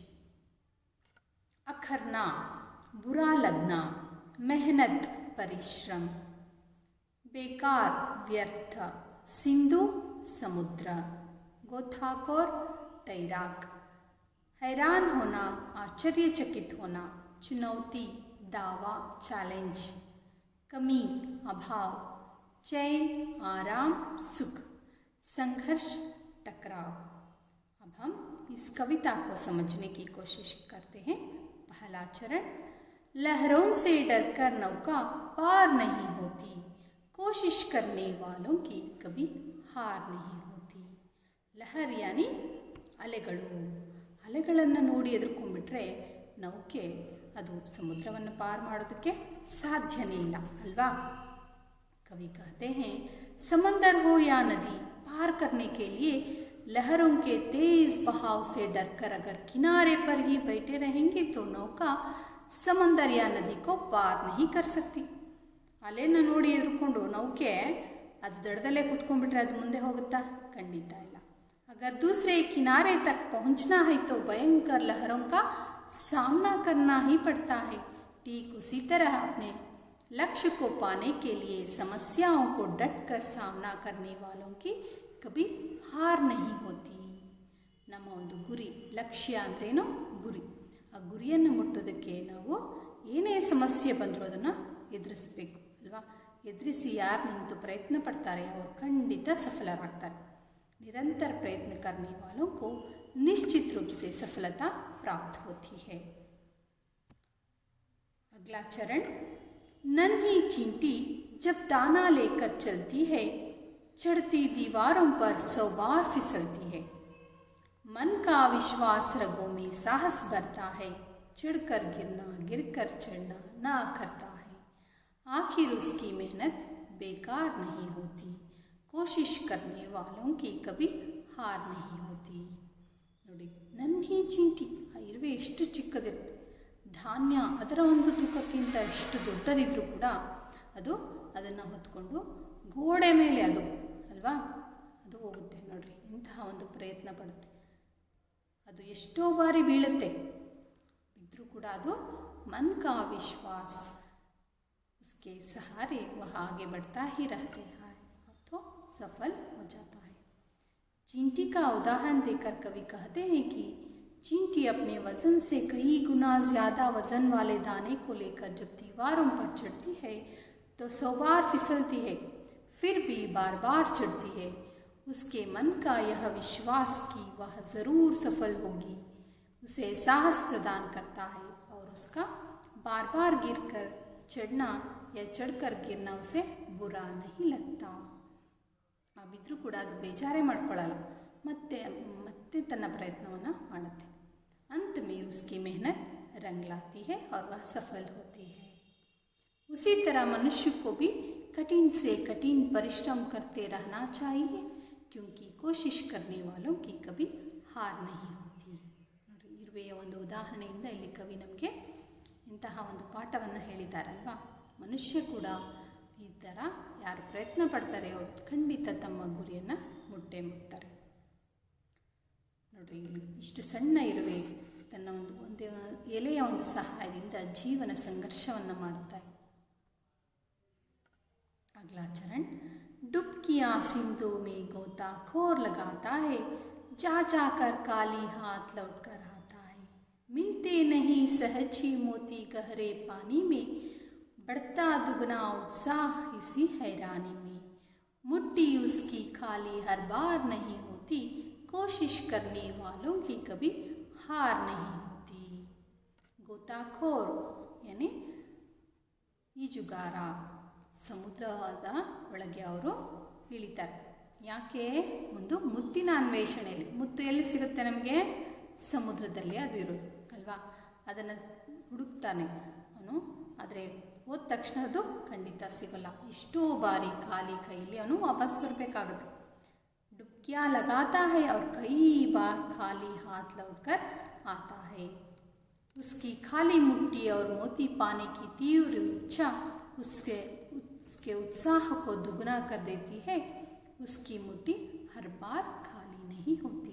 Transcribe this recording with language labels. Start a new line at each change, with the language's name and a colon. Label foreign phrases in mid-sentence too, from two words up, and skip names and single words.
Hindi: अखरना बुरा लगना, मेहनत परिश्रम, बेकार व्यर्थ, सिंधु समुद्र, गोताखोर तैराक, हैरान होना आश्चर्यचकित होना, चुनौती दावा चैलेंज, कमी अभाव, चैन आराम सुख, संघर्ष टकराव। अब हम इस कविता को समझने की कोशिश करते हैं। पहला चरण, लहरों से डरकर नौका पार नहीं होती, कोशिश करने वालों की कभी हार नहीं होती। लहर यानी ಅಲೆಗಳು.
Kannada: ಅಲೆಗಳನ್ನು ನೋಡಿ ಎದುರ್ಕೊಂಡ್ಬಿಟ್ರೆ ನೌಕೆ ಅದು ಸಮುದ್ರವನ್ನು ಪಾರು ಮಾಡೋದಕ್ಕೆ ಸಾಧ್ಯನೇ ಇಲ್ಲ ಅಲ್ವಾ.
Hindi: कवि कहते हैं समंदर हो या नदी, पार करने के लिए लहरों के तेज बहाव से डरकर अगर किनारे पर ही बैठे रहेंगे तो नौका समंदर या नदी को पार नहीं कर सकती.
Kannada: ಅಲೆನ ನೋಡಿ ಎದುರ್ಕೊಂಡು ನೌಕೆ ಅದು ದಡದಲ್ಲೇ ಕೂತ್ಕೊಂಡ್ಬಿಟ್ರೆ ಅದು ಮುಂದೆ ಹೋಗುತ್ತಾ? ಖಂಡಿತ ಇಲ್ಲ.
Hindi: अगर दूसरे किनारे तक पहुंचना है तो भयंकर लहरों का सामना करना ही पड़ता है. ठीक उसी तरह अपने लक्ष्य को पाने के लिए समस्याओं को डट कर सामना करने वालों की कभी हार नहीं होती.
Kannada: ನಮ್ಮ ಒಂದು ಗುರಿ, ಲಕ್ಷ್ಯ ಅಂದ್ರೇನು? ಗುರಿ. ಆ ಗುರಿಯನ್ನು ಮುಟ್ಟೋದಕ್ಕೆ ನಾವು ಏನೇ ಸಮಸ್ಯೆ ಬಂದರೂ ಅದನ್ನು ಎದುರಿಸಬೇಕು ಅಲ್ವಾ. ಎದುರಿಸಿ ಯಾರು ನಿಂತು ಪ್ರಯತ್ನ ಪಡ್ತಾರೆ ಅವರು ಖಂಡಿತ ಸಫಲರಾಗ್ತಾರೆ.
Hindi: निरंतर प्रयत्न करने वालों को निश्चित रूप से सफलता प्राप्त होती है. अगला चरण, नन्ही चींटी जब दाना लेकर चलती है चढ़ती दीवारों पर 100 बार फिसलती है. मन का विश्वास रगों में साहस भरता है, चिढ़कर गिरना गिरकर चढ़ना ना करता है. आखिर उसकी मेहनत बेकार नहीं होती, कोशिश करने वालों की कभी हार नहीं होती.
Kannada: ನೋಡಿ,
Hindi: नन्ही चींटी,
Kannada: ಆ ಇರುವೆ ಎಷ್ಟು ಚಿಕ್ಕದಿರುತ್ತೆ, ಧಾನ್ಯ ಅದರ ಒಂದು ತೂಕಕ್ಕಿಂತ ಎಷ್ಟು ದೊಡ್ಡದಿದ್ರೂ ಕೂಡ ಅದು ಅದನ್ನು ಹೊತ್ಕೊಂಡು ಗೋಡೆ ಮೇಲೆ ಅದು ಅಲ್ವಾ ಅದು ಹೋಗುತ್ತೆ. ನೋಡ್ರಿ, ಇಂತಹ ಒಂದು ಪ್ರಯತ್ನ ಪಡುತ್ತೆ. ಅದು ಎಷ್ಟೋ ಬಾರಿ ಬೀಳುತ್ತೆ, ಬಿದ್ದರೂ ಕೂಡ ಅದು
Hindi: मन का विश्वास उसके सहारे वह आगे बढ़ता ही रहते हैं तो सफल हो जाता है. चींटी का उदाहरण देकर कवि कहते हैं कि चींटी अपने वजन से कई गुना ज़्यादा वजन वाले दाने को लेकर जब दीवारों पर चढ़ती है तो 100 बार फिसलती है, फिर भी बार बार चढ़ती है. उसके मन का यह विश्वास कि वह ज़रूर सफल होगी उसे साहस प्रदान करता है और उसका बार बार गिरकर चढ़ना या चढ़कर गिरना उसे बुरा नहीं लगता.
Kannada: ಬಿದ್ದರೂ ಕೂಡ ಅದು ಬೇಜಾರೇ ಮಾಡ್ಕೊಳ್ಳಲ್ಲ, ಮತ್ತೆ ಮತ್ತೆ ತನ್ನ ಪ್ರಯತ್ನವನ್ನು ಮಾಡುತ್ತೆ.
Hindi: अंत में उसकी मेहनत रंग लाती है और वह सफल होती है. उसी तरह मनुष्य को भी कठिन से कठिन परिश्रम करते रहना चाहिए क्योंकि कोशिश करने वालों की कभी हार नहीं होती.
Kannada: ನೋಡಿ, ಇರುವೆಯ ಒಂದು ಉದಾಹರಣೆಯಿಂದ ಇಲ್ಲಿ ಕವಿ ನಮಗೆ ಇಂತಹ ಒಂದು ಪಾಠವನ್ನು ಹೇಳಿದ್ದಾರಲ್ವಾ. ಮನುಷ್ಯ ಕೂಡ ಈ ಥರ ಯಾರು ಪ್ರಯತ್ನ ಪಡ್ತಾರೆ ಅವರು ಖಂಡಿತ ತಮ್ಮ ಗುರಿಯನ್ನು ಮುಟ್ಟೇ ಮುಟ್ತಾರೆ. ನೋಡ್ರಿ, ಇಷ್ಟು ಸಣ್ಣ ಇರುವೆ ತನ್ನ ಒಂದೇ ಎಲೆಯ ಒಂದು ಸಹಾಯದಿಂದ ಜೀವನ ಸಂಘರ್ಷವನ್ನು ಮಾಡುತ್ತಾರೆ.
Hindi: अगला चरण, डुबकियाँ सिंधु में गोताखोर लगाता है, जा जाकर काली हाथ लौट कर आता है. मिलते नहीं सहज ही मोती गहरे पानी में, बढ़ता दुगना उत्साह इसी हैरानी में. मुट्ठी उसकी खाली हर बार नहीं होती, कोशिश करने वालों की कभी हार नहीं होती. गोताखोर यानी
Kannada: ಈಜುಗಾರ, ಸಮುದ್ರದ ಒಳಗೆ ಅವರು ಇಳಿತಾರೆ. ಯಾಕೆ? ಒಂದು ಮುತ್ತಿನ ಅನ್ವೇಷಣೆಯಲ್ಲಿ. ಮುತ್ತು ಎಲ್ಲಿ ಸಿಗುತ್ತೆ ನಮಗೆ? ಸಮುದ್ರದಲ್ಲಿ ಅದು ಇರೋದು ಅಲ್ವಾ. ಅದನ್ನು ಹುಡುಕ್ತಾನೆ ಅವನು. ಆದರೆ ಹೋದ ತಕ್ಷಣ ಅದು ಖಂಡಿತ ಸಿಗೋಲ್ಲ. ಎಷ್ಟೋ ಬಾರಿ ಖಾಲಿ ಕೈಲಿ ಅವನು ವಾಪಸ್ ಬರಬೇಕಾಗುತ್ತೆ.
Hindi: डुबकियाँ लगाता है और कई बार खाली हाथ लौटकर आता है. उसकी खाली मुट्ठी और मोती पाने की तीव्र इच्छा उसके उत्साह को दुगना कर देती है. उसकी मुट्ठी हर बार खाली नहीं होती.